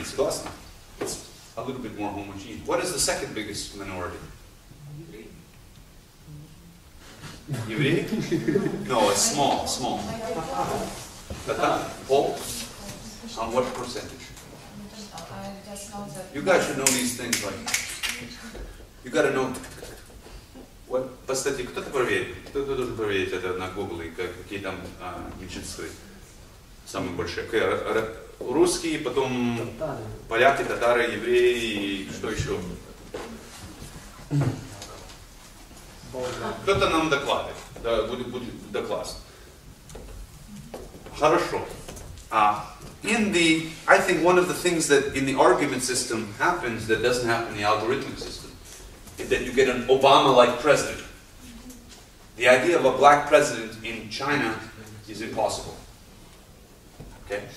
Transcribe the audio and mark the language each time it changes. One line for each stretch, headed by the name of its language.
English: It's a little bit more homogeneous. What is the second biggest minority? Евреи? No, it's small. Tatar? Pole? On what percentage? You guys should know these things, right? You gotta know.
Russian: Вот, кстати, кто-то проверит? Кто должен проверить это на Google, какие там меньшинства самые большие? Русские, потом поляки, татары, евреи, и что еще? Кто-то нам докладывает, да, будет доклад. Хорошо.
English: I think one of the things that in the argument system happens that doesn't happen in the algorithmic system is that you get an Obama-like president. The idea of a black president in China is impossible. Okay?